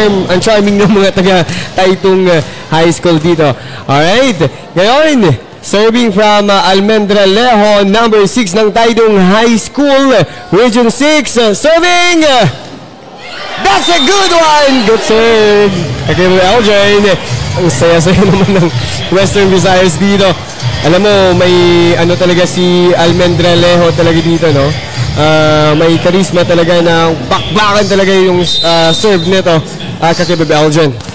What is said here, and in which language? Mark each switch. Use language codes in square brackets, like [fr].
[tl] Ang charming ng mga taga-Taytong High School dito. [en] Alright. Ngayon, serving from Almendralejo, number 6 ng Taytong High School, Region 6, serving! That's a good one! Good serve! Okay, Eldrin. [tl] Ang saya-saya naman ng Western Visayas dito. Alam mo, may ano talaga si Almendralejo talaga dito, no? May charisma talaga na bakbakan talaga yung serve nito. Kakibib Eldrin.